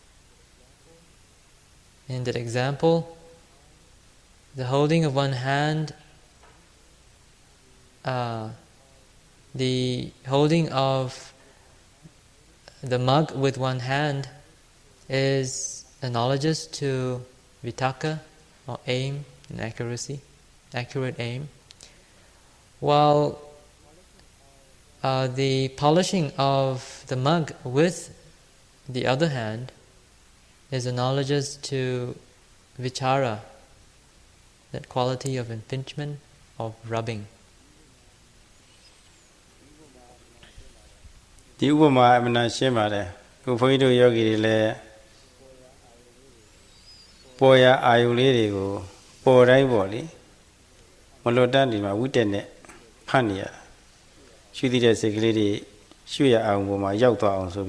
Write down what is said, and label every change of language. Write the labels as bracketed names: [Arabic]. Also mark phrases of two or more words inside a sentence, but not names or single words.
[English] In that example, the holding of one hand, the holding of the mug with one hand is analogous to vitakka, or aim and accuracy, accurate aim, while the polishing of the mug with the other hand is analogous to vichara, that quality of impingement, of rubbing. [Burmese] ဒီဥပမာအမှန်ရှင်းပါတယ်ခုဘုန်းကြီးတို့ယောဂီတွေလည်းပေါ်ရအာယုလေးတွေကိုပေါ်တိုင်းပေါ့လေမလွတ်တမ်းဒီမှာဝိတက်နဲ့ဖတ်နေရရှုသိတဲ့စိတ်ကလေးတွေရှုရအောင်ပေါ်မှာရောက်သွားအောင်ဆိုပြီး